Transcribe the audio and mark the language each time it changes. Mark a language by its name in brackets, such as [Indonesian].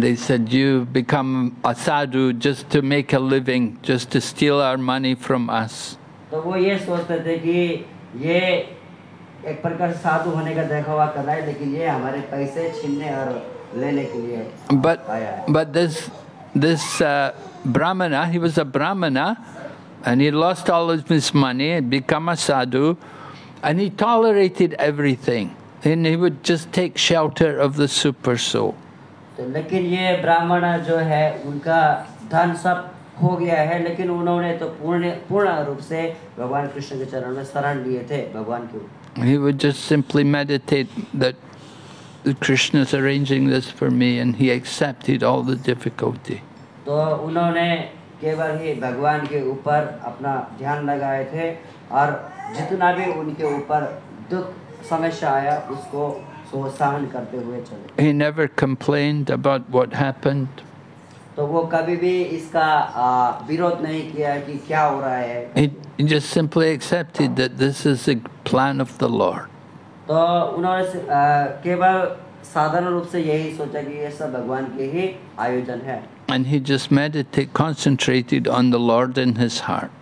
[English] They said, you become a sadhu just to make a living, just to steal our money from us. [Hindi] तो वो ये सोचते थे कि ये एक प्रकार से साधु होने का दिखावा कर रहा है, लेकिन ये हमारे पैसे छीनने और लेने के लिए आया है। [English] But this brahmana, he was a brahmana, and he lost all of his money and become a sadhu, and he tolerated everything. And he would just take shelter of the super soul. [Hindi] तो लेकिन ये ब्राह्मण जो है उनका धन सब खो गया है, लेकिन उन्होंने तो पूर्ण रूप से भगवान कृष्ण के चरण में शरण लिए थे भगवान के ऊपर। [English] He would just simply meditate that Krishna is arranging this for me, and he accepted all the difficulty. [Hindi] तो उन्होंने केवल ही भगवान के ऊपर अपना ध्यान लगाए थे और जितना भी उनके ऊपर दुख समस्या आया उसको सहन करते हुए चले। [English] He never complained about what happened. [Hindi] तो वो कभी भी इसका विरोध नहीं किया कि क्या हो रहा है। [English] He just simply accepted that this is the plan of the Lord. [Hindi] तो उन्होंने केवल साधारण रूप से यही सोचा कि ये सब भगवान के ही आयोजन है। [English] And he just concentrated on the Lord in his heart.